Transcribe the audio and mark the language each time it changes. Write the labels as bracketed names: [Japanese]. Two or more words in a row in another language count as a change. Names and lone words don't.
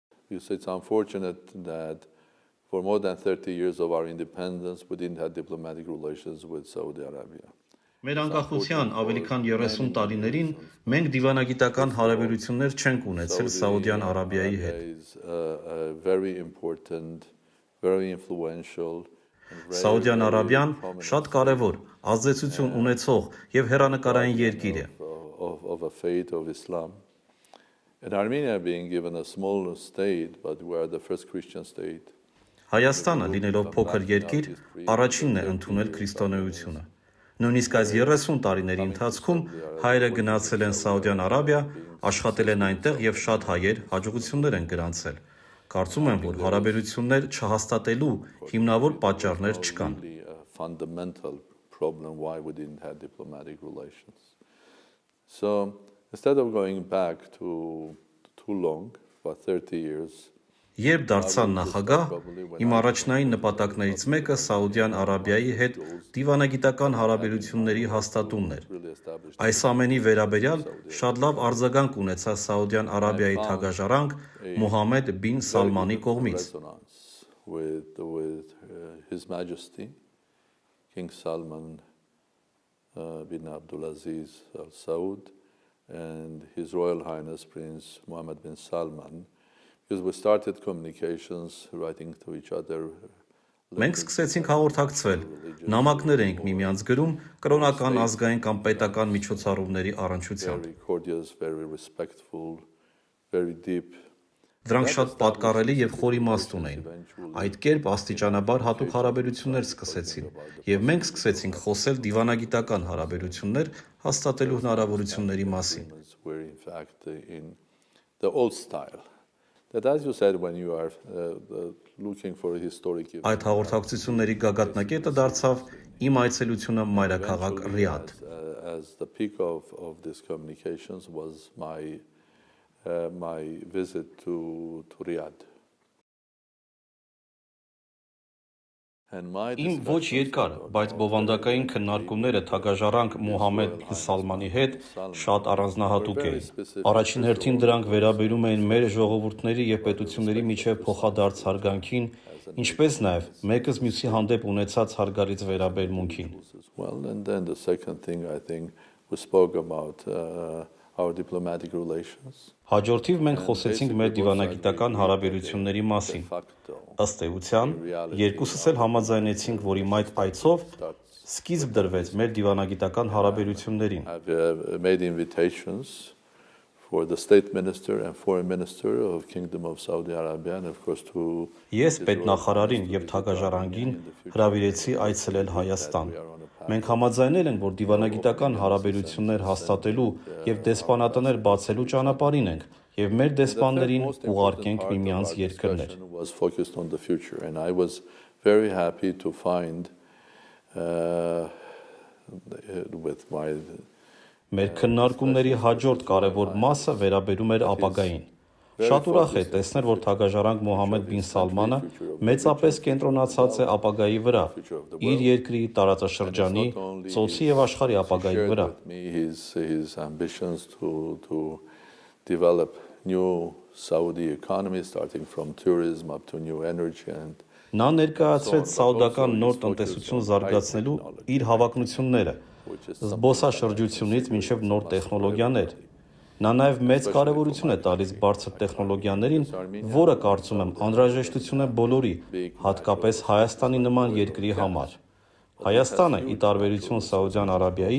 [English] it's unfortunate that for more than 30 years of our independence, we didn't have diplomatic relations with Saudi Arabia. [Armenian] Մեր անկախության ավելի քան 30 տարիներին մենք դիվանագիտական հարաբերություններ չենք ունեցել Սաուդյան Արաբիայի հետ։ [English] Very important, very influential. [Armenian] Սաուդյան Արաբիան շատ կարևոր, ազդեցություն ունեցող եւ հեռանկարային երկիր է։ [English] Of a faith of Islam. And Armenia being given a small state, but we are the first Christian state. [Armenian] Հայաստանը լինելով փոքր երկիր, առաջինն է ընդունել քրիստոնեությունը։ Նույնիսկ այս 30 տարիների ընթացքում հայերը գնացել են Սաուդյան Արաբիա, աշխատել են այնտեղ եւ շատ հայեր հաջողություններ են գրանցել։ Կարծում եմ, որ հարաբերություններ չհաստատելու հիմնավոր պատճառներ չկան։ [English] Fundamental problem why we didn't have diplomatic relations. So instead of going back to too long, about 30 years. [Armenian] Երբ դարձան նախագահ, իմ առաջնային նպատակներից մեկը Սաուդյան Արաբիայի հետ դիվանագիտական հարաբերությունների հաստատումն էր։ Այս ամենի վերաբերյալ շատ լավ արձագանք ունեցա Սաուդյան Արաբիայի թագաժարանք Մոհամմեդ բին Սալմանի կողմից։ [English] With His Majesty, King Salman bin Abdulaziz Al Saud and His Royal Highness Prince Mohammed bin Salman. Because we started communications, writing to each other. [Armenian] Մենք սկսեցինք հաղորդակցվել, նամակներ էինք միմյանց գրում կրոնական, ազգային կամ պետական միջոցառումների առնչությամբ։ [English] Very courteous, very respectful, very deep. [Armenian] Դրանք շատ պատկառելի եւ խորիմաստ ունեին։ Այդ կերպ աստիճանաբար հատուկ հարաբերություններ սկսեցին, եւ մենք սկսեցինք խոսել դիվանագիտական հարաբերություններ հաստատելու հնարավորությունների մասին։ [English] That, as you said, when you are looking for a historic event. [Armenian] Այդ հաղորդակցությունների գագաթնակետը դարձավ իմ այցելությունը մայրաքաղաք Ռիադ։ [English] As the peak of these communications was my visit to Riyadh. [Armenian] Իմ ոչ երկար, բայց բովանդակային քննարկումները թագաժարանք Մոհամմեդ բին Սալմանի հետ շատ առանձնահատուկ էին։ Առաջին հերթին դրանք վերաբերում էին մեր ժողովուրդների եւ պետությունների միջև փոխադարձ հարգանքին, ինչպես նաեւ մեկս մյուսի հանդեպ ունեցած հարգարից վերաբերմունքին։ [English] Well, and then the second thing I think we spoke about our diplomatic relations. [Armenian] Հաջորդիվ մենք խոսեցինք մեր դիվանագիտական հարաբերությունների մասին։ Ըստ էության, երկուսս էլ համաձայնեցինք, որ իմ այդ այցով սկիզբ դրվեց մեր դիվանագիտական հարաբերություններին։ [English] I've made invitations for the state minister and foreign minister of Kingdom of Saudi Arabia and of course to [Armenian] Ես պետնախարարին եւ թագաժարանգին հրավիրեցի այցելել Հայաստան։ Մենք համաձայնել ենք, որ դիվանագիտական հարաբերություններ հաստատելու եւ դեսպանատներ բացելու ճանապարհին ենք եւ մեր դեսպաններին ուղարկենք միմյանց երկրներ։ [English] Was focused on the future and I was very happy to find with my [Armenian] Մեր քննարկումների հաջորդ կարևոր մասը վերաբերում էր ապագային։ Շատ ուրախ է տեսնել, որ թագաժարանք Մոհամմեդ բին Սալմանը մեծապես կենտրոնացած է ապագայի վրա, իր երկրի տարածաշրջանի, ծոցի եւ աշխարհի ապագայի վրա։ [English] His ambitions to develop new Saudi economy starting from tourism up to new energy and [Armenian] Նա ներկայացրեց սաուդական նոր տնտեսություն զարգացնելու իր հավակնությունները, զբոսաշրջությունից մինչև նոր տեխնոլոգիաներ։ Նա նաև մեծ կարևորություն է տալիս բարձր տեխնոլոգիաներին, որը կարծում եմ անհրաժեշտություն է բոլորի, հատկապես Հայաստանի նման երկրի համար։ Հայաստանը, ի տարբերություն Սաուդյան Արաբիայի,